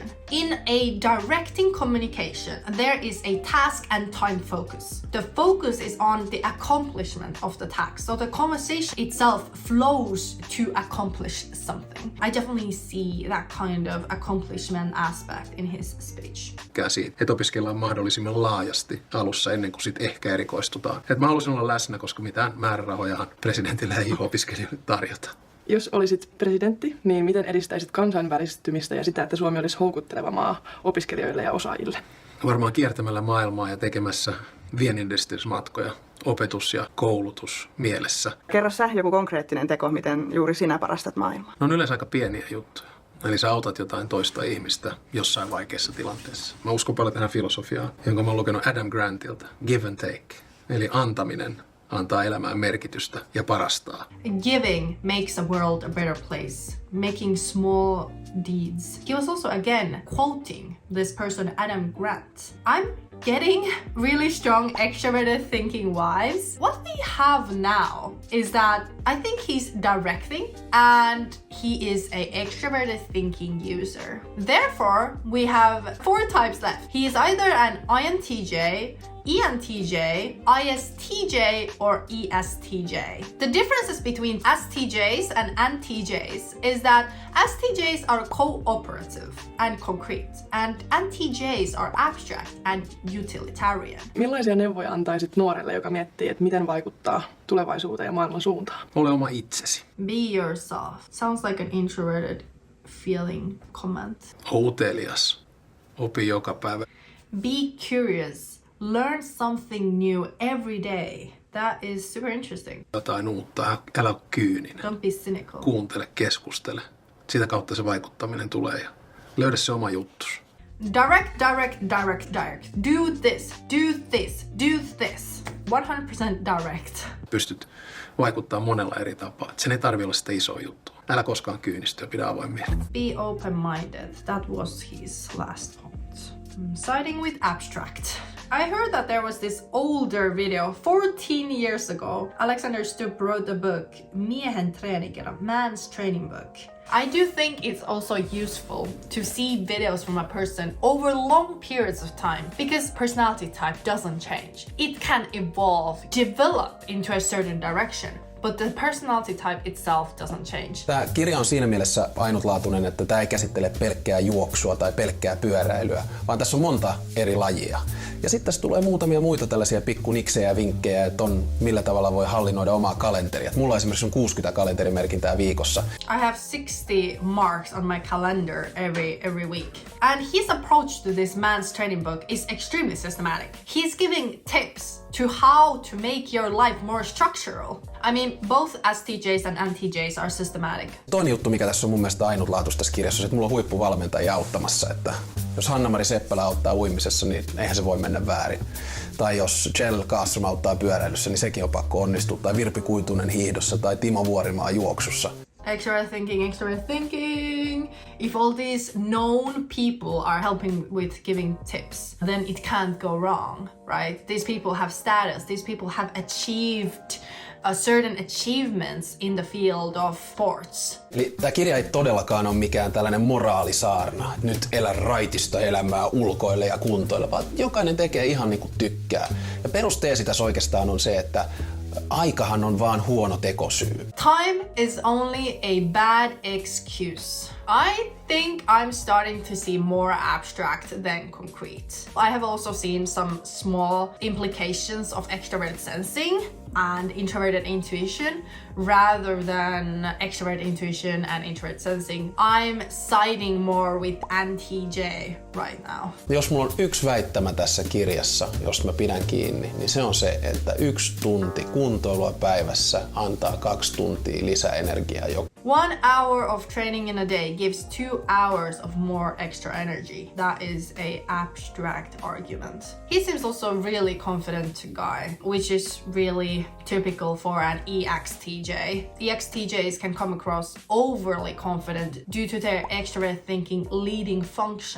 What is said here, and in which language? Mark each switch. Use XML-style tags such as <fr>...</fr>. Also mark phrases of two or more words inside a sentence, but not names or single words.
<en>In a directing communication, there is a task and time focus. The focus is on the accomplishment of the task. So the conversation itself flows to accomplish something. I definitely see that kind of accomplishment aspect in his speech.</en> <fi>Siitä, että opiskellaan mahdollisimman laajasti alussa ennen kuin sitten ehkä erikoistutaan. Et mä haluaisin olla läsnä, koska mitään määrärahojahan presidentillä ei opiskelijoille tarjota. Jos olisit presidentti, niin miten edistäisit kansainvälistymistä ja sitä, että Suomi olisi houkutteleva maa opiskelijoille ja osaajille? Varmaan kiertämällä maailmaa ja tekemässä vienninedistysmatkoja, opetus ja koulutus mielessä. Kerro sä joku konkreettinen teko, miten juuri sinä parastat maailmaa. Ne on yleensä aika pieniä juttuja. Eli sä autat jotain toista ihmistä jossain vaikeassa tilanteessa. Mä uskon paljon tähän filosofiaan, jonka mä oon lukenut Adam Grantilta.</fi> <en>Give and take.</en> <fi>Eli antaminen antaa elämään merkitystä ja parastaa.</fi> <en>Giving makes a world a better place. Making small deeds. He was also again quoting this person Adam Grant. I'm getting really strong extroverted thinking vibes. What we have now is that I think he's directing and he is an extroverted thinking user. Therefore, we have 4 types left. He is either an INTJ, ENTJ, ISTJ, or ESTJ. The differences between STJs and NTJs is that STJs are cooperative and concrete, and NTJs are abstract and utilitarian.</en> <fi>Millaisia neuvoja antaisit nuorelle, joka miettii, että miten vaikuttaa tulevaisuuteen ja maailman suuntaan? Ole oma itsesi.</fi> <en>Be yourself. Sounds like an introverted feeling comment.</en> <fi>Utelias. Opi joka päivä.</fi> <en>Be curious. Learn something new every day. That is super interesting.</en> <fi>Jotain uutta. Älä ole kyyninen.</fi> <en>Don't be cynical.</en> <fi>Kuuntele, keskustele. Sitä kautta se vaikuttaminen tulee ja löydä se oma juttus.</fi> <en>Direct, direct, direct, direct. Do this, do this, do this. 100% direct.</en> <fi>Pystyt vaikuttaa monella eri tapaa. Sen ei tarvitse olla sitä isoa juttua. Älä koskaan kyynistyä, pidä avoin mieli.</fi> <en>Be open-minded. That was his last point. Siding with abstract. I heard that there was this older video 14 years ago. Alexander Stubb wrote a book, Miehen, treenikirja, Man's Training Book. I do think it's also useful to see videos from a person over long periods of time because personality type doesn't change. It can evolve, develop into a certain direction. But the personality type itself doesn't change.</en> <fi>Tämä kirja on siinä mielessä ainutlaatuinen, että tämä ei käsittele pelkkää juoksua tai pelkkää pyöräilyä, vaan tässä on monta eri lajia. Ja sitten tässä tulee muutamia muita tällaisia pikkuniksejä ja vinkkejä, että on millä tavalla voi hallinnoida omaa kalenteria. Mulla esimerkiksi on 60 kalenterimerkintää viikossa.</fi> <en>I have 60 marks on my calendar every week. And his approach to this man's training book is extremely systematic. He's giving tips to how to make your life more structural. I mean, both STJs and NTJs are systematic.</en> <fi>Toinen juttu, mikä tässä on mun mielestä ainutlaatuista tässä kirjassa, on se, että mulla on huippuvalmentajia auttamassa. Että jos Hanna-Mari Seppälä auttaa uimisessa, niin eihän se voi mennä väärin. Tai jos Jell Kaastrom auttaa pyöräilyssä, niin sekin on pakko onnistua. Tai Virpi Kuitunen hiihdossa tai Timo Vuorimaa juoksussa.</fi> <en>Extrovert thinking. If all these known people are helping with giving tips, then it can't go wrong, right? These people have status. These people have achieved a certain achievements in the field of sports.</en> <fi>Eli tämä kirja ei todellakaan ole mikään tällainen moraalisaarna. Nyt elä raitista elämää, ulkoille ja kuntoille, vaan jokainen tekee ihan niin kuin tykkää. Ja perusteesi tässä oikeastaan on se, että aikahan on vaan huono tekosyy.</fi> <en>Time is only a bad excuse. I think I'm starting to see more abstract than concrete. I have also seen some small implications of extroverted sensing and introverted intuition rather than extroverted intuition and introverted sensing. I'm siding more with NTJ right now.</en> <fi>Jos mulla on yksi väittämä tässä kirjassa, josta mä pidän kiinni, niin se on se, että 1 tunti kuntoilua päivässä antaa 2 tuntia lisäenergiaa.</fi> <en>1 hour of training in a day gives 2 hours of more extra energy. That is a abstract argument. He seems also really confident guy, which is really typical for an EXTJ. EXTJs can come across overly confident due to their extrovert thinking leading function.</en>